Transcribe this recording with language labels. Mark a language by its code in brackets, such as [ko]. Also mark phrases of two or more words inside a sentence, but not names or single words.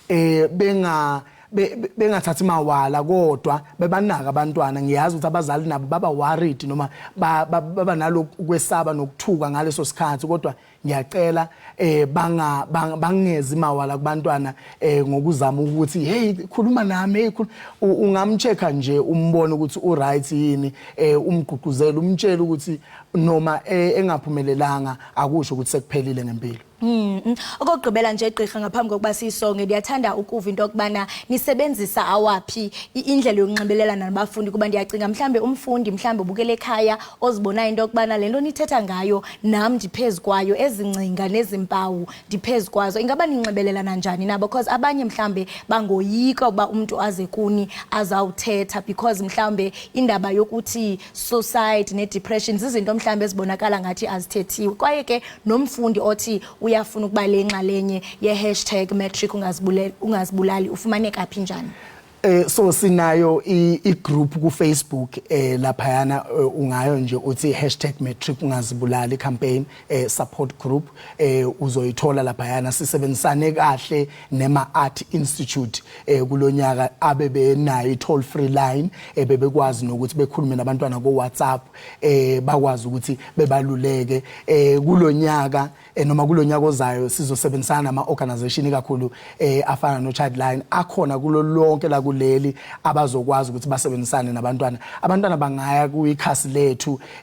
[zu] bengathathi mawala kodwa bebanaka abantwana ngiyazi ukuthi abazali nabo baba worried noma baba nalokhu kwesaba nokuthuka ngaleso sikhathi kodwa ngiyacela bangezi mawala kubantwana ngokuzama ukuthi hey khuluma nami hey ungamchecka nje umbone ukuthi u right yini umgqugquzela umtshela ukuthi noma engaphumelelanga akusho ukuthi sekuphelile ngempilo. [xh] Okugqibela nje igqirha ngaphambi kokuba sisonke ndiyathanda ukuva into okubana nisebenzisa awaphi indlela yokunxibelelana nabafundi kuba ndiyacinga mhlambe umfundi mhlambe ubukele ekhaya ozibona into okubana lento nithetha ngayo nami ndiphezukwayo ezingcinga nezimpawu ndiphezukwazo ingaba ninxibelelana njani nabo because abanye mhlambe bangoyika uba umuntu aze kuni azawuthetha because mhlambe indaba yokuthi suicide ne depression izinto mhlambe ezibonakala ngathi azithethiwe kwaye ke nomfundi othi uyafuna ukuba lenxalenye ye #matric ungazibulali ufumaneka phi njani? [zu] So sinayo i-group ku Facebook lapha yana ungayo nje uthi #matric ungazibulali [en] campaign support group [zu] uzoyithola lapha yana sisebenzisane kahle nema Art Institute kulonyaka abebe nayo [en] toll free line [zu] bebekwazi nokuthi bekhulume nabantwana ko WhatsApp bakwazi ukuthi bebaluleke kulonyaka noma kulonyaka ozayo sizosebenzisana nama organization kakhulu afana no Childline akhona kulo lonke la kuleli abazokwazi ukuthi basebenzisane nabantwana abantwana bangaya kuyikhasi lethu